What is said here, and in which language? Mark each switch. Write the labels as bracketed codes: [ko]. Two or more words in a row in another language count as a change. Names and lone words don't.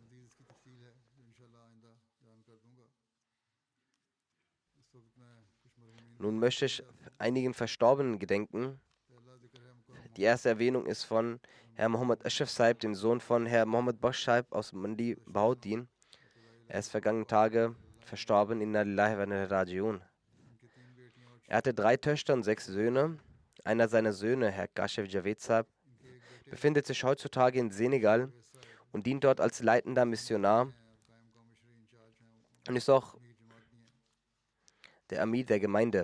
[de] Nun möchte ich einigen Verstorbenen gedenken. Die erste Erwähnung ist von Herr Muhammad Ashraf Sahib, dem Sohn von Herr Muhammad Bakhsh Sahib aus Mandi Bahauddin. Er ist vergangene Tage verstorben, [ar] إنا لله وإنا إليه راجعون. [de] Er hatte 3 Töchter und 6 Söhne. Einer seiner Söhne, Herr Kashif Javed Sahib, befindet sich heutzutage in Senegal und dient dort als leitender Missionar und ist auch der Amir der Gemeinde.